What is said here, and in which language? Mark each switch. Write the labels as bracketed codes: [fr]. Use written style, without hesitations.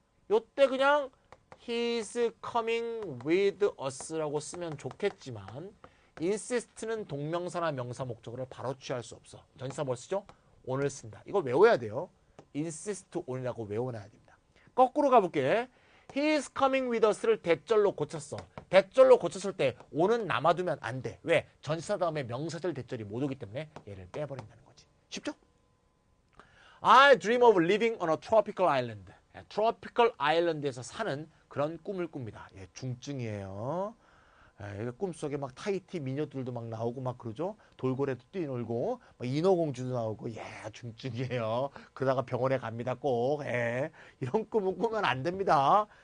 [ko] 요때 그냥 [en] He's coming with us [ko] 라고 쓰면 좋겠지만 insist는 동명사나 명사 목적어를 바로 취할 수 없어. 전치사 뭘 쓰죠? on을 쓴다. 이걸 외워야 돼요. insist on이라고 외워놔야 됩니다. 거꾸로 가볼게. [en] He's coming with us [ko] 를 대절로 고쳤어. 대절로 고쳤을 때 on은 남아두면 안 돼. 왜? 전치사 다음에 명사절 대절이 못 오기 때문에 얘를 빼버린다는 거지. 쉽죠? [en] I dream of living on a tropical island. [ko] tropical island에서 사는 그런 꿈을 꿉니다. 예, 중증이에요. 예, 꿈속에 막 타이티 미녀들도 막 나오고 막 그러죠. 돌고래도 뛰놀고 막 인어공주도 나오고. 예, 중증이에요. 그러다가 병원에 갑니다. 꼭. 예, 이런 꿈은 꾸면 안 됩니다.